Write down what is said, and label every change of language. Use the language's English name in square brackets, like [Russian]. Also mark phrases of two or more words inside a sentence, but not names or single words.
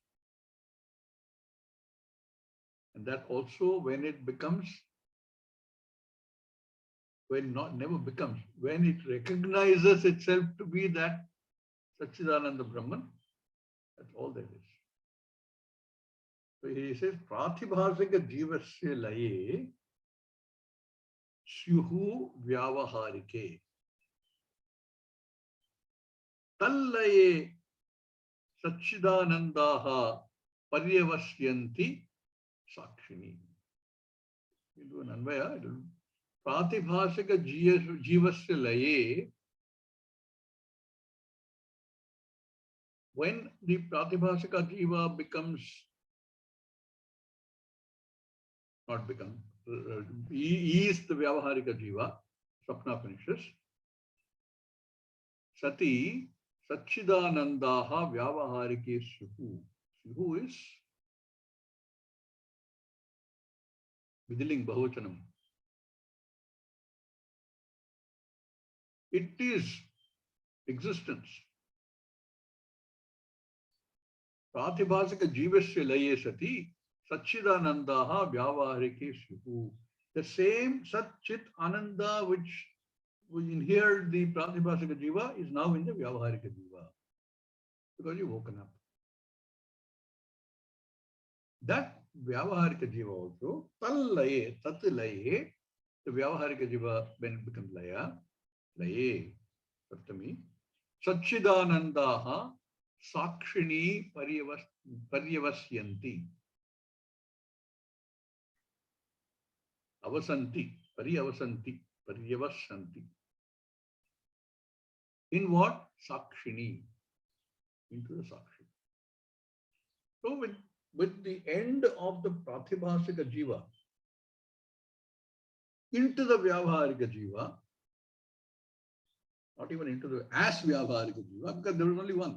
[English] And that also when it becomes, when not never becomes, when it recognizes itself to be that [Sanskrit] सच्चिदानन्द ब्रह्मन्, [English] that's all there is. So he says, [Sanskrit] प्रातिभासिक जीवस्य लये स्युः व्यावहारिके. तल्लये सच्चिदानन्दाः पर्यवस्यन्ति साक्षिणि. [English] You do an Anvaya. [Sanskrit] प्रातिभासिक जीवस्य लये. [English] When the [Sanskrit] प्रातिभासिक जीव [English] becomes, not become, he is the [Sanskrit] व्यावहारिक जीव, [English] Swapna finishes. [Sanskrit] सति सच्चिदानन्दाः व्यावहारिके स्युः. स्युः is विधिलिङ् बहुवचनम्. [English] It is existence. [Sanskrit] प्रातिभासिक जीवस्य लये सति सच्चिदानन्दाः व्यावहारिके स्युः. [English] The same [Sanskrit] सच्चित् आनन्द [English] which inhered the [Sanskrit] प्रातिभासिक जीव [English] is now in the [Sanskrit] व्यावहारिक जीव. [English] Because you've woken up. That [Sanskrit] व्यावहारिक जीव [English] also, [Sanskrit] तल्लये तल्लये, [English] the [Sanskrit] व्यावहारिक जीव [English] when it becomes [Sanskrit] लय लये सप्तमी सच्चिदानन्दाः साक्षिणि पर्यवस्यन्ति. अवसन्ति पर्यवसन्ति पर्यवसन्ति. [English] In what? Sakshini. Into the Sakshi. So with the end of the [Sanskrit] प्रातिभासिक जीव [English] into the [Sanskrit] व्यावहारिक जीव, [English] not even into the as [Sanskrit] व्यावहारिक जीव, [English] because there is only one.